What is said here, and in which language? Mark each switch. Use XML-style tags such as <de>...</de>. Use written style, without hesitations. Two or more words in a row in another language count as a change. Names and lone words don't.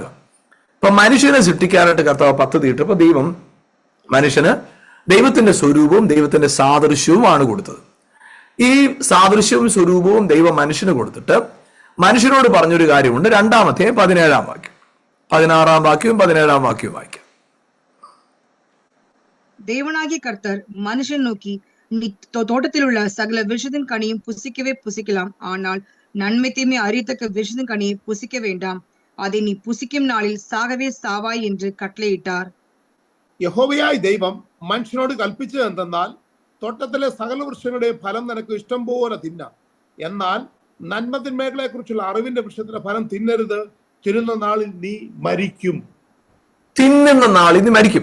<ml>അപ്പൊ മനുഷ്യനെ സൃഷ്ടിക്കാനായിട്ട് കർത്താവ് പദ്ധതി ഇട്ടപ്പോ ദൈവം മനുഷ്യന് ദൈവത്തിന്റെ സ്വരൂപവും ദൈവത്തിന്റെ സാദൃശ്യവുമാണ് കൊടുത്തത്. ഈ സാദൃശ്യവും സ്വരൂപവും ദൈവം മനുഷ്യന് കൊടുത്തിട്ട് മനുഷ്യനോട് പറഞ്ഞൊരു കാര്യമുണ്ട്. 2-ാം അധ്യായം 17-ാം വാക്യം, 16-ാം വാക്യവും 17-ാം വാക്യവും വായിക്കാം.</ml> <ta>தேவனாகிய கர்த்தர் மனுஷன் நோக்கி, நீ தோட்டத்திலுள்ள சகல விஷத்தின் கனியும் புசிக்கவே புசிக்கலாம், ஆனால் நன்மை தீமை அறியத்தக்க விஷத்தின் கனியை புசிக்க வேண்டாம், அதை நீ புசிக்கும் நாளில் சாகவே சாவாய் என்று கட்டளையிட்டார்.</ta> <ml>യഹോവയായ ദൈവം മനുഷ്യനോട് കൽപ്പിച്ചത് എന്തെന്നാൽ, തോട്ടത്തിലെ സകല വൃക്ഷങ്ങളുടെയും ഫലം നിനക്ക് ഇഷ്ടം പോലെ തിന്നാം, എന്നാൽ നന്മതിന്മകളെ കുറിച്ചുള്ള അറിവിന്റെ വൃക്ഷത്തിന്റെ ഫലം തിന്നരുത്, തിന്നുന്ന നാളിൽ നീ മരിക്കും. തിന്നുന്ന നാളിൽ നീ മരിക്കും.</ml>